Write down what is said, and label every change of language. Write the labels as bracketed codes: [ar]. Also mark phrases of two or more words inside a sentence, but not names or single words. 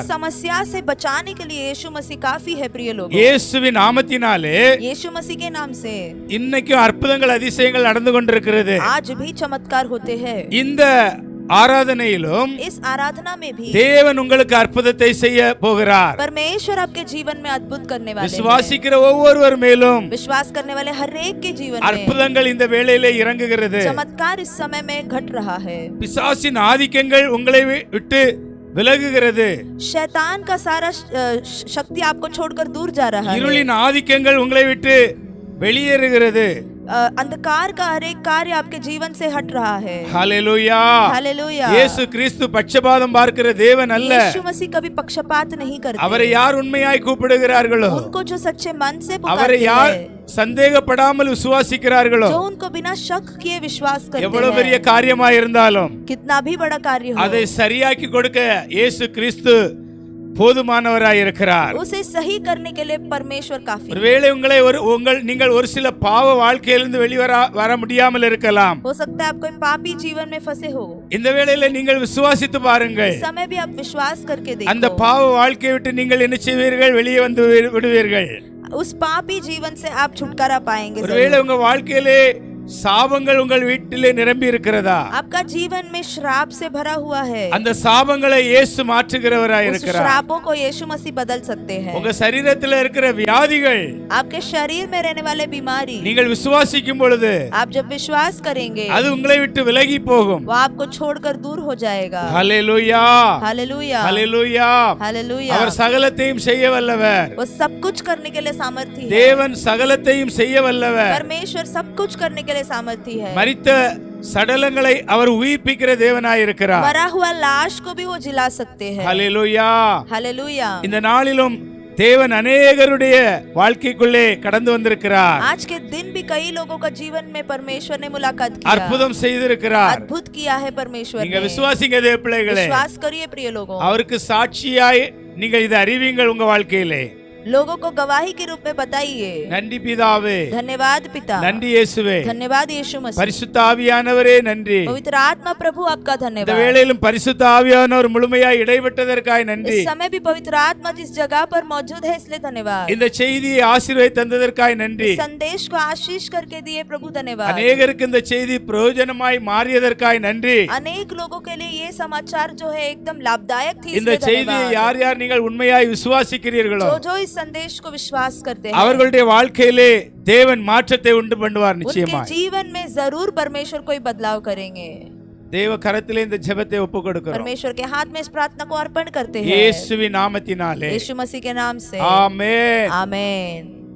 [hi] उस समस्या से बचाने के लिए यीशु मसीह काफी है। प्रिय लोगों, [ta] இயேசுவின் நாமத்தினாலே [hi] यीशु मसीह के नाम से [ta] இன்னைக்கும் அற்புதங்கள் அதிசயங்கள் நடந்து கொண்டிருக்கிறது. [hi] आज भी चमत्कार होते हैं। [ta] இந்த ஆராதனையிலும் [hi] इस आराधना में भी [ta] தேவன் உங்களுக்கு அற்புதத்தை செய்ய போகிறார். [hi] परमेश्वर आपके जीवन में अद्भुत करने वाले हैं। [ta] விசுவாசிக்கிற ஒவ்வொருவர் மேலும் [hi] विश्वास करने वाले हर एक के जीवन में [ta] அற்புதங்கள் இந்த வேளையிலே இறங்குகிறது. [hi] चमत्कार इस समय में घट रहा है। [ta] பிசாசின் ஆதிக்கங்கள் உங்களை விட்டு விலகுகிறது. [hi] शैतान का सारा शक्ति आपको छोड़कर दूर जा रहा है। [ta] இருளின் ஆதிக்கங்கள் உங்களை விட்டு வெளியேறுகிறது. [hi] अंधकार का हर एक कार्य आपके जीवन से हट रहा है। [ta] ஹalleluya. [hi] हालेलुया। [ta] இயேசு கிறிஸ்து பட்சபாதம் பார்க்கிற தேவன் அல்ல. [hi] यीशु मसीह कभी पक्षपात नहीं करते। [ta] அவரை யார் உண்மையாய் கூப்பிடுகிறார்களோ, [hi] उनको जो सच्चे मन से [ta] அவரை [hi] पुकारते [ta] யார் [hi] हैं, [ta] சந்தேகப்படாமல் விசுவாசிக்கிறார்களோ, [hi] जो उनको बिना शक किए विश्वास करते [ta] எவ்வளவு பெரிய [hi] हैं, [ta] காரியமாய் இருந்தாலும் [hi] कितना भी बड़ा कार्य हो, [ta] அதை சரியாக்கி கொடுக்க இயேசு கிறிஸ்து போதுமானவராய் இருக்கிறார். [hi] उसे सही करने के लिए परमेश्वर काफी है। [ta] ஒருவேளை நீங்கள் ஒரு சில பாவ வாழ்க்கையிலிருந்து வெளிவர முடியாமல் இருக்கலாம். [hi] हो सकता है आप कोई पापी जीवन में फंसे हो, [ta] இந்த வேளையில நீங்கள் விசுவாசித்து பாருங்கள். [hi] इस समय भी आप विश्वास करके [ta] அந்த [hi] देखो, [ta] பாவ வாழ்க்கையை விட்டு நீங்கள் என்ன செய்வீர்கள்? வெளியே வந்து விடுவீர்கள். [hi] उस पापी जीवन से आप छुटकारा पाएंगे। [ta] ஒருவேளை [hi] जरूर। [ta] உங்க வாழ்க்கையிலே சாபங்கள் உங்கள் வீட்டிலே நிரம்பி இருக்கிறதா? [hi] आपका जीवन में श्राप से भरा हुआ है, [ta] அந்த சாபங்களை இயேசு மாற்றுகிறவராய் [hi] उस [ta] இருக்கிறார். [hi] श्रापों को यीशु मसीह बदल सकते हैं। [ta] உங்க சரீரத்தில் இருக்கிற வியாதிகள் [hi] आपके शरीर में रहने वाले बीमारी, [ta] நீங்கள் விசுவாசிக்கும் பொழுது [hi] आप जब विश्वास करेंगे [ta] அது உங்களை விட்டு விலகி போகும். [hi] वो आपको छोड़कर दूर हो जाएगा। [ta] ஹalleluya. [hi] हालेलुया। [ta] ஹalleluya. [hi] हालेलुया। [ta] அவர் சகலத்தையும் செய்ய வல்லவர். [hi] वो सब कुछ करने के लिए सामर्थी है। [ta] தேவன் சகலத்தையும் செய்ய வல்லவர். [hi] परमेश्वर सब कुछ करने के लिए सामर्थी है। [ta] மரித்த சடலங்களை அவர் உயிர்ப்பிக்கிற தேவனாய் இருக்கிறார். [hi] मरा हुआ लाश को भी वो जिला सकते हैं। [ta] ஹalleluya. [hi] हालेलुया। [ta] இந்த நாளிலும் தேவன் अनेகருடைய வாழ்க்கைக்குள்ளே கடந்து வந்திருக்கிறார். [hi] आज के दिन भी कई लोगों का जीवन में परमेश्वर ने मुलाकात किया, [ta] அற்புதம் செய்திருக்கிறார். [hi] अद्भुत किया है परमेश्वर [ta] நீங்க [hi] ने। [ta] விசுவாசிங்க தேவ பிள்ளைகளே. [hi] विश्वास करिए प्रिय लोगों, [ta] அவருக்கு சாட்சியாய் நீங்கள் இதை அறிவீங்கள் உங்க வாழ்க்கையிலே. [hi] लोगों को गवाही के रूप में बताइए। [ta] நன்றி பிதாவே, [hi] धन्यवाद पिता, [ta] நன்றி இயேசுவே, [hi] धन्यवाद यीशु मसीह, [ta] பரிசுத்த ஆவியானவரே நன்றி. [hi] पवित्र आत्मा प्रभु आपका [ta] இந்த [hi] धन्यवाद। [ta] வேளையிலும் பரிசுத்த ஆவியானவர் முழுமையாய் இடைப்பட்டதற்காய் நன்றி. [hi] इस समय भी पवित्र आत्मा जिस जगह पर मौजूद है इसलिए धन्यवाद। [ta] இந்த செய்தியை ஆசீர்வதி தந்ததற்காய் நன்றி. [hi] संदेश को आशीष करके दिए प्रभु धन्यवाद। [ta] अनेகருக்கு இந்த செய்தி பிரயோஜனமாய் மாறியதற்காய் நன்றி. [hi] अनेक लोगों के लिए ये समाचार जो है एकदम लाभदायक थी, [ta] இந்த [hi] इसलिए [ta] செய்தியை [hi] धन्यवाद। [ta] யார் யார் நீங்கள் உண்மையாய் விசுவாசிக்கிறீர்களோ [hi] जो इस संदेश को विश्वास करते हैं, [ta] அவர்களுடைய வாழ்க்கையிலே தேவன் மாற்றத்தை உண்டு பண்ணுவார் [hi] उनके [ta] நிச்சயமாய். [hi] जीवन में जरूर परमेश्वर कोई बदलाव करेंगे। [ta] தேவ கரத்திலே இந்த ஜெபத்தை ஒப்புக் கொடுக்கிறோம். [hi] परमेश्वर के हाथ में इस प्रार्थना को अर्पण करते हैं, [ta] இயேசுவின் நாமத்தினாலே. [hi] यीशु मसीह के नाम से। [ta] ஆமென். [hi] आमेन।